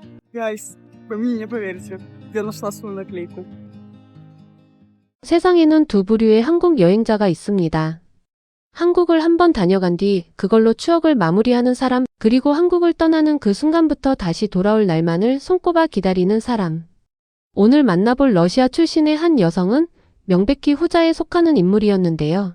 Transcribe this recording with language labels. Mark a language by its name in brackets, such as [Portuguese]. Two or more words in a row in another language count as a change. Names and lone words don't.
[Russian] Guys, вы мне не поверите. Я нашла свою наклейку. [Korean] 세상에는 두 부류의 한국 여행자가 있습니다. 한국을 한 번 다녀간 뒤 그걸로 추억을 마무리하는 사람, 그리고 한국을 떠나는 그 순간부터 다시 돌아올 날만을 손꼽아 기다리는 사람. 오늘 만나볼 러시아 출신의 한 여성은 명백히 후자에 속하는 인물이었는데요.